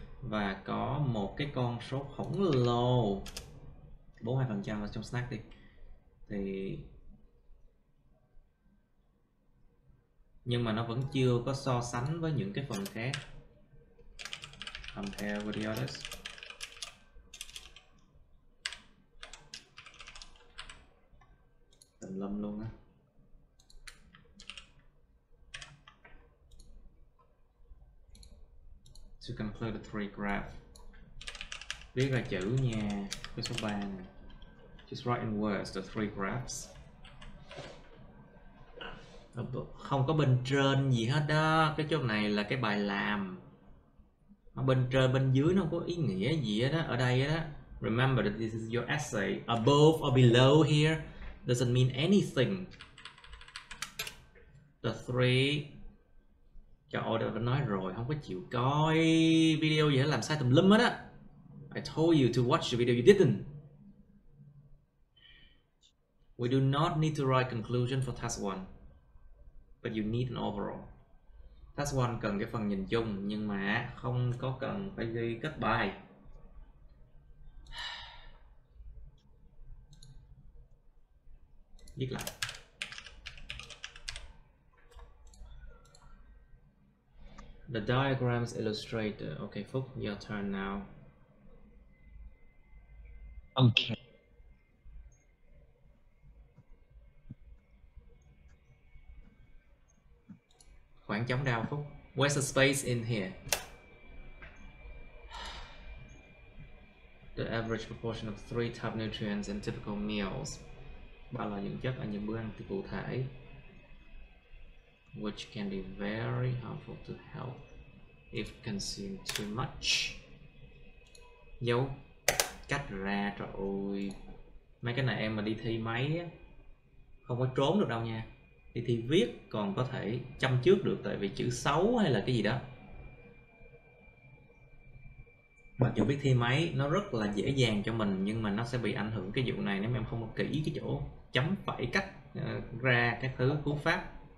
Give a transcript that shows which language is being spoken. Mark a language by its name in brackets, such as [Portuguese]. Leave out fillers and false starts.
[Vietnamese] Và có một cái con số khổng lồ 42% ở trong snack đi. Thì nhưng mà nó vẫn chưa có so sánh với những cái phần khác. [English] Compare with the others. [Vietnamese] Tùm lum luôn á. [English] To complete the three graph. [Vietnamese] Viết ra chữ nha. Cái số 3 này. [English] Just write in words the three graphs. [Vietnamese] Không có bên trên gì hết đó. Cái chỗ này là cái bài làm. Ở bên trên bên dưới nó không có ý nghĩa gì hết đó. Ở đây đó. [English] Remember that this is your essay. Above or below here doesn't mean anything. The three. [Vietnamese] Cho order vẫn nói rồi, không có chịu coi video gì hết, làm sai tùm lum hết á. [English] I told you to watch the video, you didn't. We do not need to write conclusion for task 1, but you need an overall. [Vietnamese] Task 1 cần cái phần nhìn chung, nhưng mà không có cần phải ghi kết bài. Viết lại. [English] The diagrams illustrate. Okay, Phúc, your turn now. Okay. [Vietnamese] Khoảng trống đâu Phúc? [English] Where's the space in here? The average proportion of 3 top nutrients in typical meals. [Vietnamese] Bao là những chất ở những bữa ăn thì cụ thể. [English] Which can be very harmful to health if consumed too much. [Vietnamese] Dấu cách ra, trời ơi. Mấy cái này em mà đi thi máy á, không có trốn được đâu nha. Đi thi viết còn có thể chăm trước được, tại vì chữ xấu hay là cái gì đó. Mặc dù biết thi máy nó rất là dễ dàng cho mình, nhưng mà nó sẽ bị ảnh hưởng cái vụ này nếu mà em không có kỹ cái chỗ chấm phẩy cách ra các thứ cú pháp.